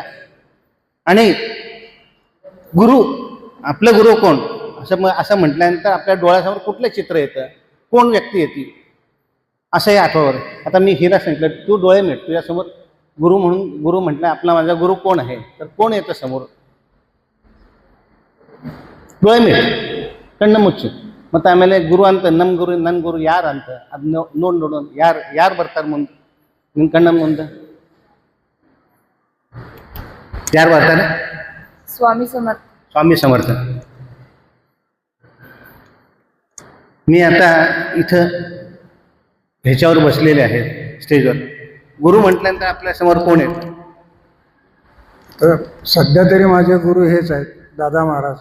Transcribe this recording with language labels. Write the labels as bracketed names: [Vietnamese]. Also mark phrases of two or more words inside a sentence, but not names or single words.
[Marathi] आणि गुरु, आपलं गुरु कोण असं म्हटल्यानंतर आपल्या डोळ्यासमोर कुठलं चित्र येतं, कोण व्यक्ती येते असंही आठववर. आता मी हिला सांगितलं तू डोळे मिट, तुझ्यासमोर गुरु म्हणून, गुरु म्हटलं आपला माझा गुरु कोण आहे, तर कोण येतं समोर? डोळे मिट, [Kannada] ಕಣ್ಣ ಮುಚ್ಚು. ಮತ್ತು ಆಮೇಲೆ ಗುರು ಅಂತ ನಮ್ಮ ಗುರು, ನನ್ನ ಗುರು ಯಾರು ಅಂತ ಅದು ನೋಡಿ ನೋಡೋಣ. ಯಾರು ಬರ್ತಾರೆ ಮುಂದೆ ನಿಮ್ಮ ಕಣ್ಣ ಮುಂದೆ? ಯಾರು ಬರ್ತಾರೆ? [Marathi] स्वामी समर्थ. स्वामी समर्थ. मी आता इथं ह्याच्यावर बसलेले आहेत स्टेजवर. गुरु म्हटल्यानंतर आपल्यासमोर कोण आहेत? तर सध्या तरी माझे गुरु हेच आहेत, दादा महाराज.